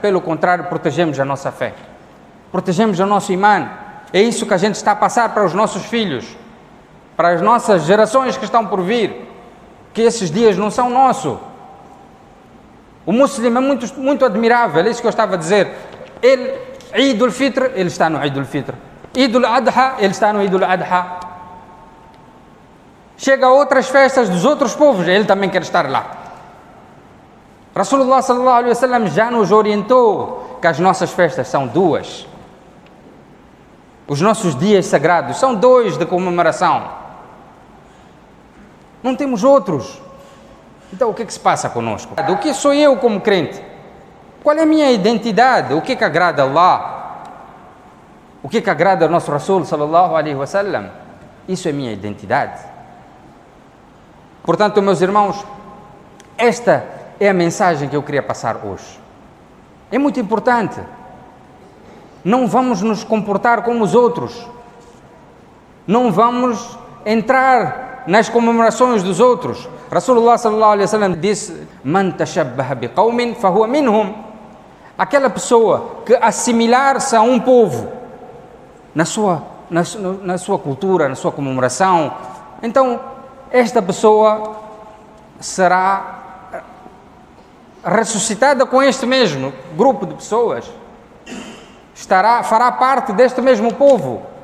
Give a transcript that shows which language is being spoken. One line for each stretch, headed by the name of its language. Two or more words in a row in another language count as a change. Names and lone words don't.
Portuguese: Pelo contrário, protegemos a nossa fé. Protegemos o nosso imã. É isso que a gente está a passar para os nossos filhos, para as nossas gerações que estão por vir, que esses dias não são nossos. O muçulmano é muito admirável, é isso que eu estava a dizer. Ele, Eid al-Fitr, ele está no Eid al-Fitr. Eid al-Adha, ele está no Eid al-Adha. Chega a outras festas dos outros povos, ele também quer estar lá.
Arabic: رسول الله صلى الله عليه وسلم
Portuguese: já nos orientou que as nossas festas são duas. Os nossos dias sagrados são dois de comemoração. Não temos outros. Então o que é que se passa conosco? O que sou eu como crente? Qual é a minha identidade? O que é que agrada a Allah? O que é que agrada ao nosso Rasul
Arabic: صلى الله عليه وسلم?
Portuguese: Isso é minha identidade. Portanto, meus irmãos, esta é a mensagem que eu queria passar hoje. É muito importante. Não vamos nos comportar como os outros. Não vamos entrar nas comemorações dos outros.
Arabic: رسول الله صلى الله عليه وسلم disse: "من تشبه بقوم فهو منهم."
Portuguese: Aquela pessoa que assimilar-se a um povo na sua cultura, na sua comemoração, então esta pessoa será ressuscitada com este mesmo grupo de pessoas, fará parte deste mesmo povo.